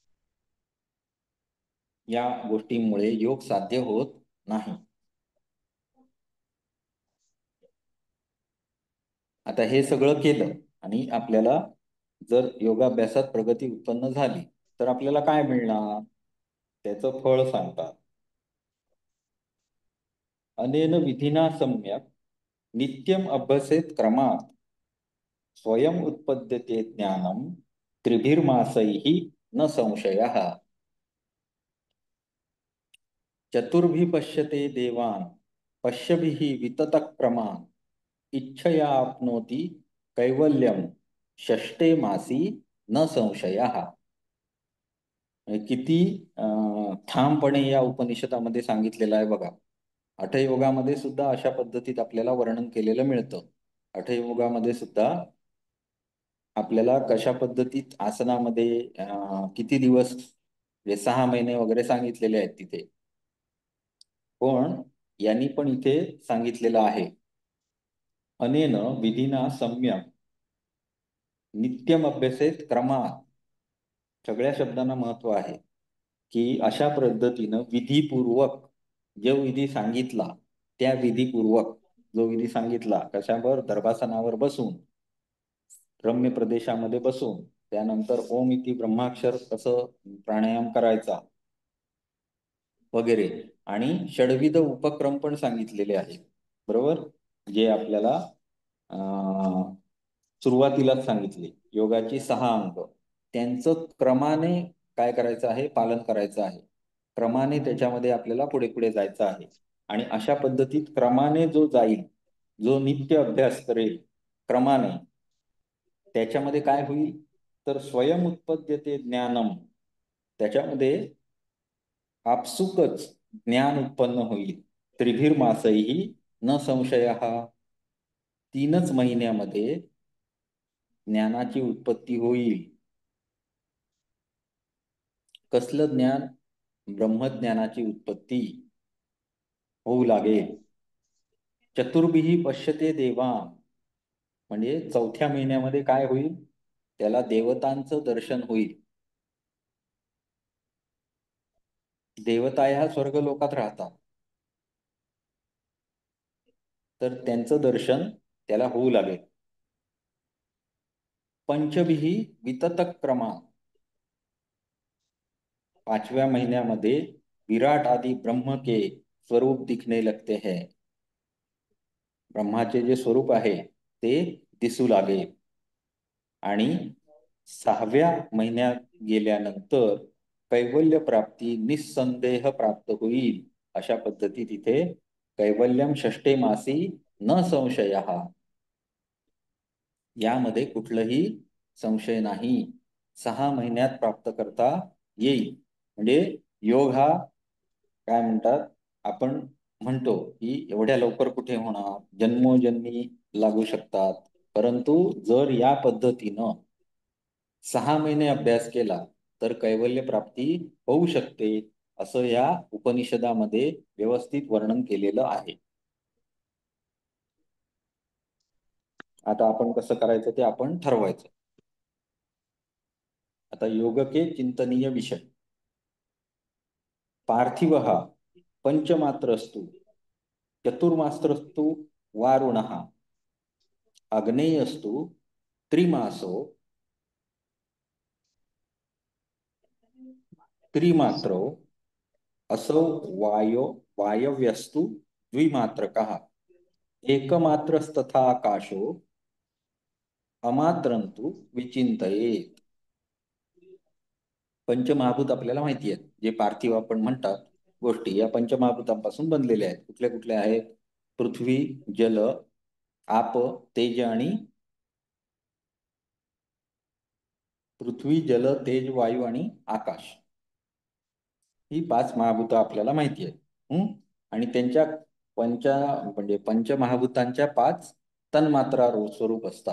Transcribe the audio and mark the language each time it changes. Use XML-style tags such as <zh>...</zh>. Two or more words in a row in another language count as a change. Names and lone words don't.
<mr>या गोष्टींमुळे योग साध्य होत नाही. आता हे सगळं केलं आणि आपल्याला जर योगाभ्यासात प्रगती उत्पन्न झाली तर आपल्याला काय मिळणार त्याचं फळ सांगतात.</mr> <sa>अनेन विधिना सम्यक नित्यम अभ्यसेत क्रमात स्वयं उत्पद्यते ज्ञानम त्रिभिर्मासैः न संशयः. चतुर्भि पश्यते देवान् पश्यभिः विततः क्रमान् इच्छया आप्नोति कैवल्यम षष्ठे मासी न संशयः.</sa> <mr>म्हणजे किती ठामपणे या उपनिषदामध्ये सांगितलेलं आहे बघा. हठयोगामध्ये सुद्धा अशा पद्धतीत आपल्याला वर्णन केलेलं मिळतं. हठयोगामध्ये सुद्धा आपल्याला कशा पद्धतीत आसनामध्ये किती दिवस म्हणजे 6 महिने वगैरे सांगितलेले आहेत तिथे. पण यांनी पण इथे सांगितलेलं आहे</mr> <sa>अनेन विधिना सम्यक नित्यम अभ्यसेत क्रमात.</sa> <mr>सगळ्या शब्दांना महत्व आहे की अशा पद्धतीनं विधीपूर्वक जो विधी सांगितला त्या विधीपूर्वक जो विधी सांगितला कशावर दर्भासनावर बसून रम्य प्रदेशामध्ये बसून त्यानंतर</mr> <sa>ओम इति ब्रह्माक्षर</sa> <mr>कसं प्राणायाम करायचा वगैरे आणि षडविध उपक्रम पण सांगितलेले आहेत. बरोबर, जे आपल्याला सुरुवातीलाच सांगितले योगाची 6 अंग त्यांचं क्रमाने काय करायचं आहे पालन करायचं आहे. क्रमाने त्याच्यामध्ये आपल्याला पुढे पुढे जायचं आहे. आणि अशा पद्धतीत क्रमाने जो जाईल जो नित्य अभ्यास करेल क्रमाने त्याच्यामध्ये काय होईल तर</mr> <sa>स्वयं उत्पद्यते ज्ञानम,</sa> <mr>त्याच्यामध्ये आपसुकच ज्ञान उत्पन्न होईल.</mr> <sa>त्रिभिर्मासैः न संशयः,</sa> <mr>3च महिन्यामध्ये ज्ञानाची उत्पत्ती होईल. कसलं ज्ञान? ब्रह्मज्ञानाची उत्पत्ती होऊ लागेल.</mr> <sa>चतुर्भिः पश्यते देवान्,</sa> <mr>म्हणजे 4थ्या महिन्यामध्ये काय होईल त्याला देवतांचं दर्शन होईल. देवता ह्या स्वर्ग लोकात राहतात तर त्यांचं दर्शन त्याला होऊ लागेल.</mr> <sa>पंचभिः विततः क्रमात्,</sa> <hi>5व्या महिन्यामध्ये विराट आदि ब्रह्म के स्वरूप दिखने लगते हैं.</hi> <mr>ब्रह्माचे जे स्वरूप आहे ते दिसू लागेल. आणि 6व्या महिन्यात गेल्यानंतर कैवल्य प्राप्ती निस्संदेह प्राप्त होईल. अशा पद्धतीत इथे</mr> <sa>कैवल्यम षष्ठे मासी न संशयः,</sa> <mr>यामध्ये कुठलंही संशय नाही. 6 महिन्यात प्राप्त करता येईल. म्हणजे योग हा काय म्हणतात आपण म्हणतो की एवढ्या लवकर कुठे होणार, जन्मोजन्मी लागू शकतात. परंतु जर या पद्धतीनं 6 महिने अभ्यास केला तर कैवल्य प्राप्ती होऊ शकते असं या उपनिषदामध्ये व्यवस्थित वर्णन केलेलं आहे. आता आपण कसं करायचं ते आपण ठरवायचं.</mr> <hi>आता योग के चिंतनीय विषय.</hi> <sa>पार्थिव पंचमात्रस्तु चतुर्मात्रस्तु वारुणः अग्नेयस्तु त्रिमासो त्रिमात्रो असौ वायव्यस्तु द्विमात्रकः एकमात्रस्तथा आकाशो अमात्रंतु विचिंतयेत.</sa> <mr>पंचमहाभूत आपल्याला माहिती आहेत, जे पार्थिव आपण म्हणतात गोष्टी, या पंचमहाभूतांपासून बनलेल्या आहेत. कुठल्या कुठल्या आहेत? पृथ्वी, जल, आप, तेज आणि पृथ्वी, जल, तेज, वायू आणि आकाश. ही 5 महाभूत आपल्याला माहिती आहेत. आणि त्यांच्या म्हणजे पंचमहाभूतांच्या 5 तन्मात्रा स्वरूप असतात.</mr>